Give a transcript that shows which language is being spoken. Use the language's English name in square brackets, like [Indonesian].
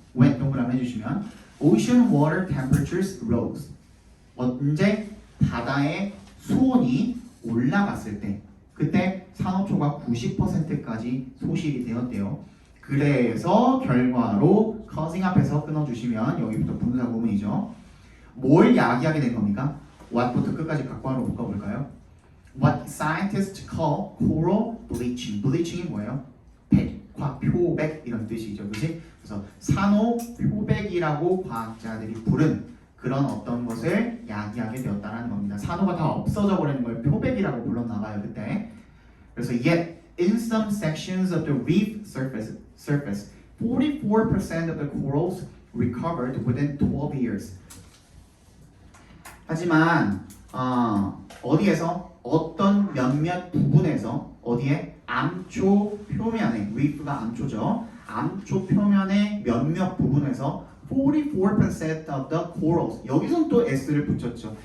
[Korean] when 동그라미 해주시면 [English] ocean water temperatures rose [Korean] 언제 바다의 수온이 올라갔을 때 그때 산호초가 90%까지 소실이 되었대요. 그래서 결과로 causing 앞에서 끊어주시면 여기부터 분사 구문이죠. 뭘 야기하게 된 겁니까? what부터 끝까지 각관으로 묶어볼까요? [English] What scientists call coral bleaching. [Korean] bleaching이 뭐예요? 백화, 표백 이런 뜻이죠. 그치? 그래서 산호 표백이라고 과학자들이 부른 그런 어떤 것을 야기하게 되었다는 겁니다. 산호가 다 없어져 버리는 걸 표백이라고 불렀나 봐요. 그때. [English] 그래서 yet in some sections of the reef surface 44% of the corals recovered within 12 years. [Korean] 하지만 어디에서 어떤 몇몇 부분에서 어디에 암초 표면에 reef가 암초죠. 암초 표면의 몇몇 부분에서 [English] 44% of the corals [Korean] 여기선 또 s를 붙였죠.